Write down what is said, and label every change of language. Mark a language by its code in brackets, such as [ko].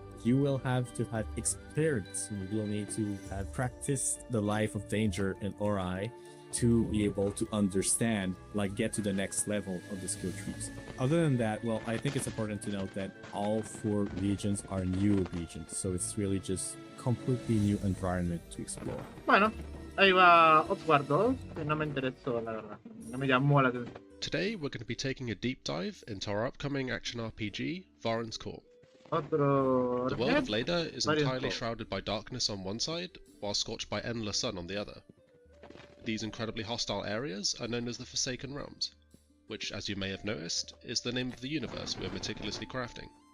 [en] You will have to have experience. You will need to have practiced the life of danger in Ori to be able to understand, like get to the next level of the skill trees. Other than that, well, I think it's important to note that all 4 regions are new regions, so it's really just completely new environment to explore. [es] Bueno, ahí va Outward 2, que no me interesó, la verdad. No me llamó la atención. [en] Today we're going to be taking a deep dive into our upcoming action RPG, Varen's Call. The world of Leda is entirely shrouded by darkness on one side, while scorched by endless sun on the other. These incredibly hostile areas are known as the Forsaken Realms, which, as you may have noticed, is the name of the universe we are meticulously crafting.